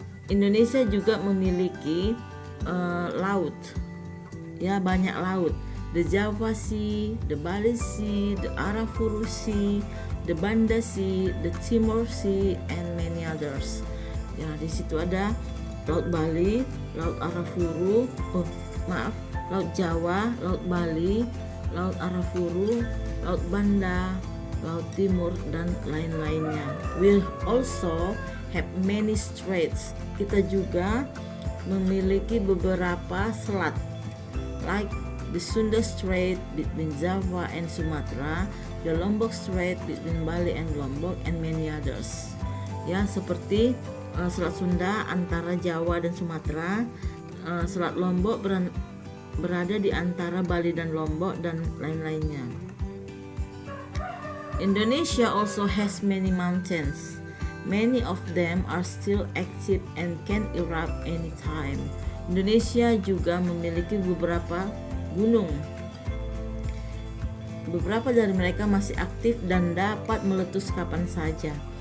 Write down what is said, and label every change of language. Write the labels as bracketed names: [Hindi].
[Indonesian] Indonesia juga memiliki laut. Ya, banyak laut. [English] The Java Sea, the Bali Sea, the Arafuru Sea, the Banda Sea, the Timor Sea, and many others. [Indonesian] Ya, di situ ada Laut Bali, Laut Arafuru, Laut Jawa, Laut Bali, Laut Arafuru, Laut Banda, Laut Timur, dan lain-lainnya. [English] We also have many straits. [Indonesian] Kita juga memiliki beberapa selat, [English] like the Sunda Strait between Java and Sumatra, the Lombok Strait between Bali and Lombok, and many others. [Indonesian] Ya, seperti Selat Sunda antara Jawa dan Sumatera, Selat Lombok berada di antara Bali dan Lombok, dan lain-lainnya. [English] Indonesia also has many mountains. Many of them are still active and can erupt anytime. [Indonesian] Indonesia juga memiliki beberapa gunung. Beberapa dari mereka masih aktif dan dapat meletus kapan saja.